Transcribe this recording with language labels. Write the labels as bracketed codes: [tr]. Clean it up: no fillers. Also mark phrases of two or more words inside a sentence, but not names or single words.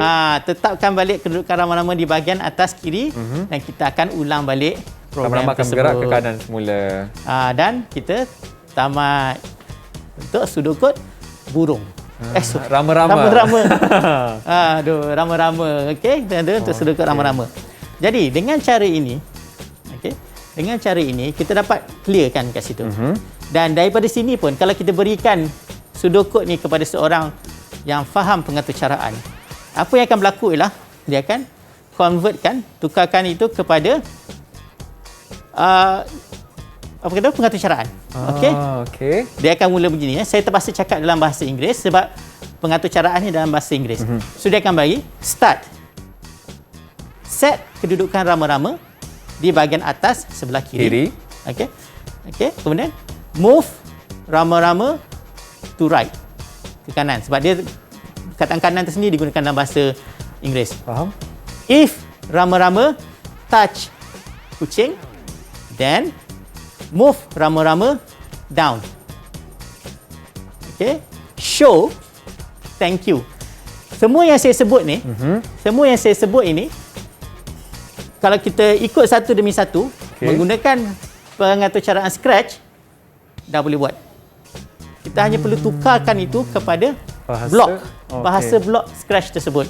[ms] Tetapkan balik kedudukan rama-rama di bahagian atas kiri dan kita akan ulang balik program Rama-rama akan tersebut. bergerak ke kanan semula. Dan kita tamat untuk sudokot burung. Rama-rama. Rama-rama. Rama-rama. Okey, kita ada untuk sudokot rama-rama. Jadi dengan cara ini, dengan cara ini kita dapat clearkan kat situ. Dan daripada sini pun kalau kita berikan sudokot ni kepada seorang yang faham pengaturcaraan, apa yang akan berlaku ialah dia akan convertkan, tukarkan itu kepada apa kata pengaturcaraan. Okey. Dia akan mula begini. Saya terpaksa cakap dalam bahasa Inggeris sebab pengaturcaraan ni dalam bahasa Inggeris. So dia akan bagi start. Set kedudukan rama-rama di bahagian atas sebelah kiri. Okey. Kemudian move rama-rama [en] to right, [ms] ke kanan. Sebab dia perkataan kanan tu sendiri digunakan dalam bahasa Inggeris. Faham? [en] If rama-rama touch kucing, then move rama-rama down. Okay. Show thank you. [ms] Semua yang saya sebut ni, semua yang saya sebut ini, kalau kita ikut satu demi satu, menggunakan pengaturcaraan Scratch, dah boleh buat. Kita hanya perlu tukarkan itu kepada bahasa blok Scratch tersebut.